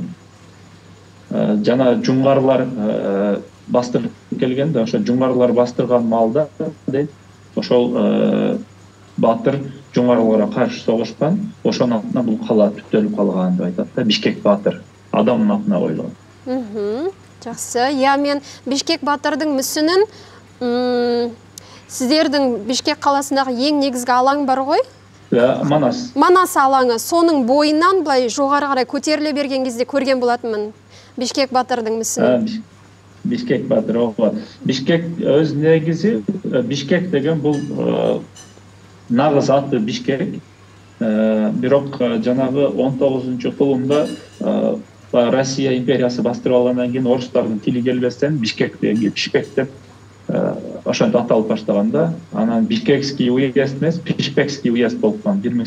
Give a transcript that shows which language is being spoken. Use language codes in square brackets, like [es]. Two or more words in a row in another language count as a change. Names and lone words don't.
[ky] Жана жуңгарлар бастырып келгенде, ошо жуңгарлар бастырган маалда дейт, ошол батыр жоңғарларға каршы согушкан, ошонун атына бул кала түптөлүп калган деп айтат да. Бишкек батыр адамдын атына коюлган. [kk] Жақсы. Я, мен Бишкек батырдың мүсінін сіздердің Бишкек қаласындағы ең негізгі алаң бар ғой? Манас. Манас алаңы. Соның бойынан былай жоғары қарай көтеріле берген кезде көрген болатынмын Бишкек батырдың мүсінін. Бишкек батыр. [ky] Бишкек өз негизи, Бишкек деген бул нагыз аты Бишкек. Бирок жанагы 19-кылымда Россия империясы бастырып алгандан кийин орустардын тили келбестен Бишкек деп ошентип аталып баштаганда, анан [ru] Бишкекский уезд [ky] эмес, [ru] Пишпекский уезд [ky] болуп калган.